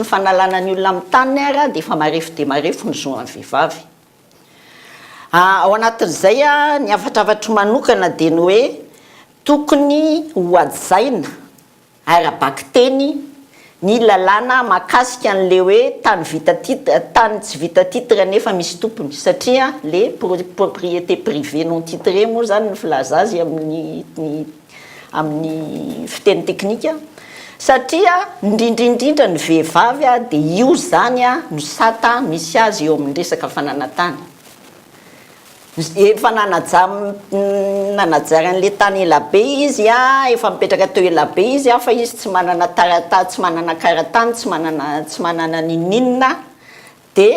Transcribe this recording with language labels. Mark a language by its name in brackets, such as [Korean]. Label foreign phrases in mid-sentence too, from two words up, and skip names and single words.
[Malagasy] fanalana ny olona amin'ny tany ara dia efa marefo dia marefo ny zoan'ny vehivavy ao anatin'izay ny avatravatra manokana dia ny hoe tokony ho ajaina arabaky teny ny lalàna mahakasika an'le hoe tany tsy vita titre nefa misy tompony satria le [French] propriété privée non titré [Malagasy] moa zany ny filaza azy amin'ny fiteny teknika satria indrindrindrindra ny vehivavy dia io zany no sata misy azy eo amin'ny resaka fananantany efa nanajary an'le tany elabe izy efa mipetraka teo elabe izy fa izy tsy manana tsy manana karatany tsy manana ninina dia